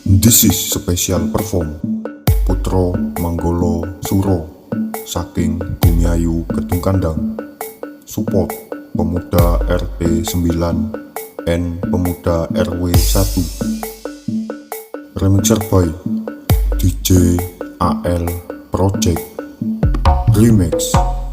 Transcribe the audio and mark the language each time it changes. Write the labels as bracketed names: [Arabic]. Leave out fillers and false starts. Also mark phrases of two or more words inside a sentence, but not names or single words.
[English] this is special perform Putro Manggolo Suro saking Bumiayu Kedung Kandang. Support Pemuda RT 9 and Pemuda RW 1. Remixer by DJ AL Project Remix.